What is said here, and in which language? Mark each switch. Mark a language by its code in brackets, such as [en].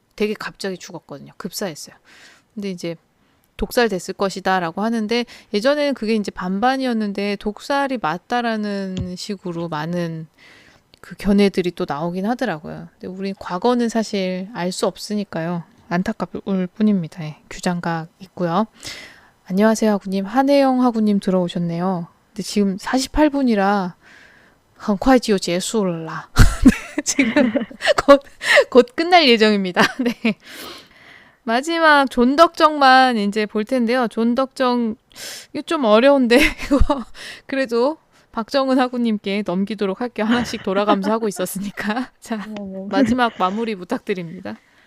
[ko] 되게 갑자기 죽었거든요. 급사했어요. 근데 이제 독살됐을 것이다라고 하는데 예전에는 그게 이제 반반이었는데 독살이 맞다라는 식으로 많은 그 견해들이 또 나오긴 하더라고요. 근데 우리 과거는 사실 알 수 없으니까요. 안타까울 뿐입니다. 예, 규장각 있고요. 안녕하세요 하구님. 한혜영 하구님 들어오셨네요. 근데 지금 48분이라 [zh] 很快就结束了啦. [ko] 지금 곧 끝날 예정입니다. 네. 마지막 존덕정만 이제 볼 텐데요. 존덕정 이거 좀 어려운데 이거 그래도 박정은 하구님께 넘기도록 할게요. 하나씩 돌아가면서 하고 있었으니까. 자, 마지막 마무리 부탁드립니다.